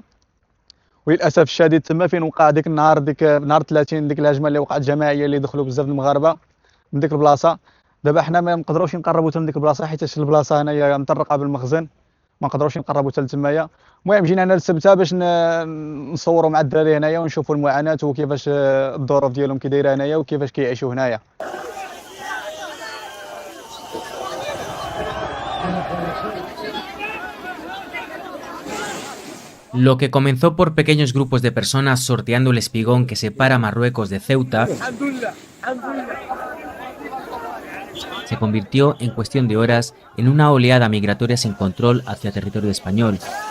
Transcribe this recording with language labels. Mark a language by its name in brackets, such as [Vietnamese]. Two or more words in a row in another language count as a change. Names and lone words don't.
[Arabic] وللاسف الشديد تما فين وقع ديك النهار، ديك نهار 30، ديك الهجمه اللي وقعت جماعيه اللي دخلوا بزاف المغاربه من ديك البلاصه. دابا حنا ما نقدروش نقربوا حتى من ديك البلاصه، حيت البلاصه هنايا مطرقه بالمخزن، ما نقدروش نقربوا حتى لتمايا. المهم جينا هنا للسبته باش نصوروا مع الدراري هنايا ونشوفوا المعاناه وكيفاش الظروف ديالهم كي دايره هنايا وكيفاش كيعيشوا هنايا. [Spanish] Lo que comenzó por pequeños grupos de personas sorteando el espigón que separa Marruecos de Ceuta se convirtió en cuestión de horas en una oleada migratoria sin control hacia territorio español.